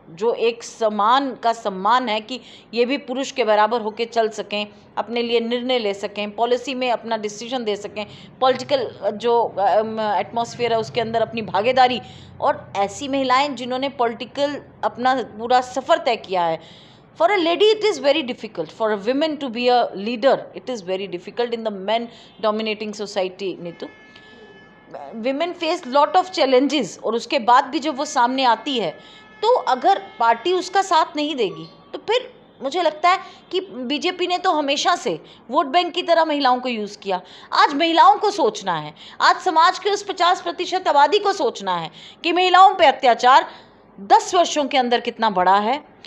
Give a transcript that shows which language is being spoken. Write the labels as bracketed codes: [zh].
[hi] जो एक सम्मान का सम्मान है कि ये भी पुरुष के बराबर होकर चल सकें, अपने लिए निर्णय ले सकें, पॉलिसी में अपना डिसीजन दे सकें, पॉलिटिकल जो एटमॉस्फेयर है उसके अंदर अपनी भागीदारी। और ऐसी महिलाएं जिन्होंने पॉलिटिकल अपना पूरा सफ़र तय किया है। [en] For a lady it is very difficult, for a woman to be a leader it is very difficult in the men dominating society. [hi] Neetu, [en] women face lot of challenges [hi] और उसके बाद भी जब वो सामने आती है तो अगर पार्टी उसका साथ नहीं देगी तो फिर मुझे लगता है कि बीजेपी ने तो हमेशा से वोट बैंक की तरह महिलाओं को यूज़ किया। आज महिलाओं को सोचना है, आज समाज के उस 50% आबादी को सोचना है कि महिलाओं पे अत्याचार 10 वर्षों के अंदर कितना बढ़ा है।